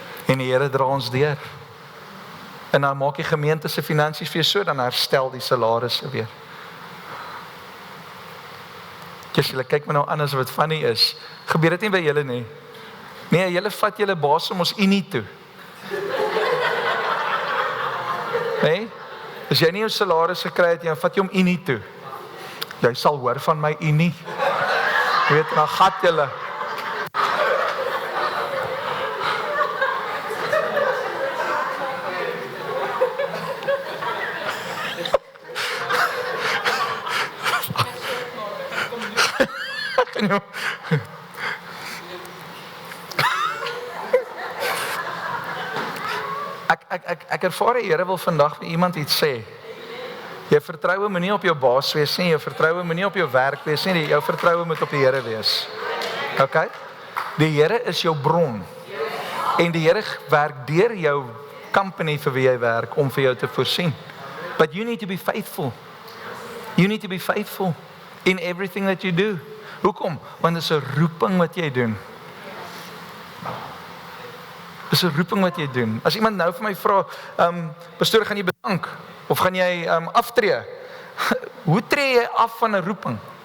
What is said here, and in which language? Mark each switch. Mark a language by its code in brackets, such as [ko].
[af] En die Here dra ons deur. En dan maak die gemeente se finansies vir jou so, dan herstel die salarisse weer. Julle kyk my nou aan as wat funny is. Gebeur dit nie by julle nie? Nee, julle vat julle baas om ons unie toe. Nee? As jy nie jou salaris gekry het, jy vat jy hom unie toe. Jy sal hoor van my unie. Jy weet, dan gat julle. Ek ervaar die Here wil vandag vir iemand iets sê. Jou vertroue moet nie op jou baas wees nie, jou vertroue moet nie op jou werk wees nie, jou vertroue moet op die Here wees. Okay? Die Here is jou bron. En die Here werk deur jou company vir wie jy werk om vir jou te voorsien. [en] But you need to be faithful. You need to be faithful in everything that you do. [af] Hoekom? Want dit is 'n roeping wat jy doen. Dis 'n roeping wat jy doen. As iemand nou vir my vra, pastoor, gaan jy bedank of gaan jy aftree? Hoe tree jy af van 'n roeping?